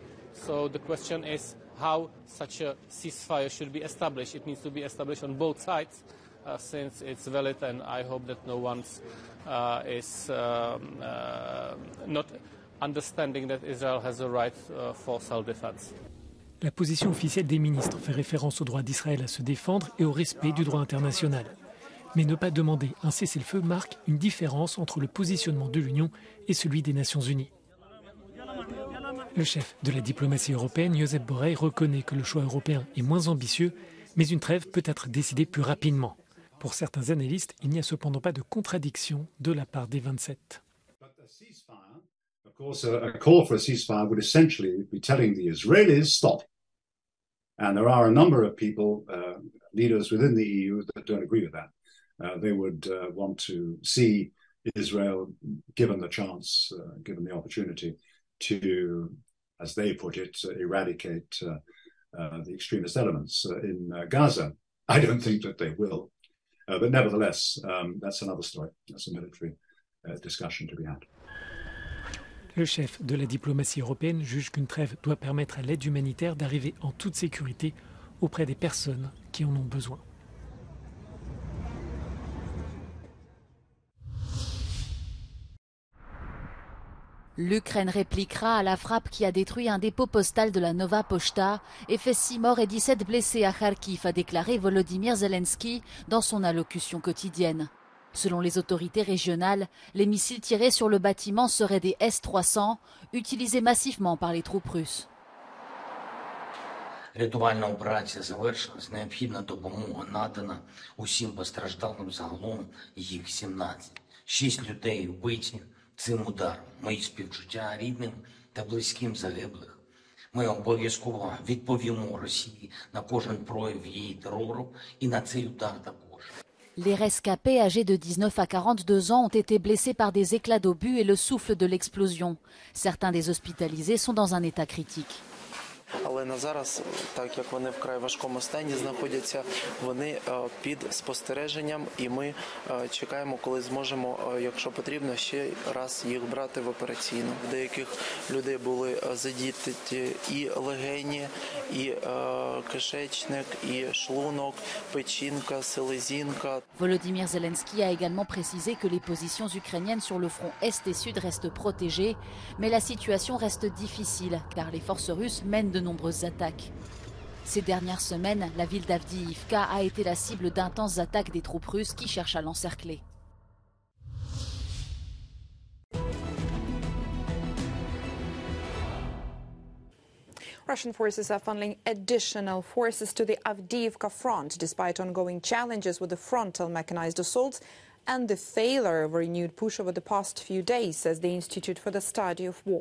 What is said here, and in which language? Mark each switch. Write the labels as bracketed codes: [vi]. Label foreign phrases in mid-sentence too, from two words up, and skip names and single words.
[en] So the question is how such a ceasefire should be established. It needs to be established on both sides. Since it's valid, and I hope that no one is not understanding that Israel has a right for self-defense. [fr] La position officielle des ministres fait référence au droit d'Israël à se défendre et au respect du droit international. Mais ne pas demander un cessez-le-feu marque une différence entre le positionnement de l'Union et celui des Nations Unies. Le chef de la diplomatie européenne, Josep Borrell, reconnaît que le choix européen est moins ambitieux, mais une trêve peut être décidée plus rapidement. Pour certains analystes, il n'y a cependant pas de contradiction de la part des 27. [en] Of course, a call for a ceasefire would essentially be telling the Israelis stop. And there are a number of people, leaders within the EU, that don't agree with that. They would want to see Israel given the chance, given the opportunity to, as they put it, eradicate the extremist elements in Gaza. I don't think that they will. But nevertheless, that's another story. That's a military discussion to be had. Le chef de la diplomatie européenne juge qu'une trêve doit permettre à l'aide humanitaire d'arriver en toute sécurité auprès des personnes qui en ont besoin. [fr] L'Ukraine répliquera à la frappe qui a détruit un dépôt postal de la Nova Pochta et fait 6 morts et 17 blessés à Kharkiv, a déclaré Volodymyr Zelensky dans son allocution quotidienne. Selon les autorités régionales, les missiles tirés sur le bâtiment seraient des S-300, utilisés massivement par les troupes russes. [uk] Рятувальна операція завершилась, необхідна допомога надана усім постраждалим, загалом їх 17. 6 людей вбиті цим ударом. Мої співчуття рідним та близьким загиблих. Ми обов'язково відповімо Росії на кожен прояв її терору і на цей удар також. [fr] Les rescapés âgés de 19 à 42 ans ont été blessés par des éclats d'obus et le souffle de l'explosion. Certains des hospitalisés sont dans un état critique. [uk] Але на зараз, так як вони вкрай важкому стані знаходяться, вони під спостереженням, і ми чекаємо, коли зможемо, якщо потрібно, ще раз їх брати в операційну. В деяких людей були задіти і легені, і кишечник, і шлунок, печінка, селезінка. [fr] Volodymyr Zelensky a également précisé que les positions ukrainiennes sur le front est et sud restent protégées, mais la situation reste difficile car les forces russes mènent de nombreuses attaques. Ces dernières semaines, la ville d'Avdiivka a été la cible d'intenses attaques des troupes russes qui cherchent à l'encercler. [en] Russian forces are funneling additional forces to the Avdiivka front, despite ongoing challenges with the frontal mechanized assaults and the failure of a renewed push over the past few days, says the Institute for the Study of War.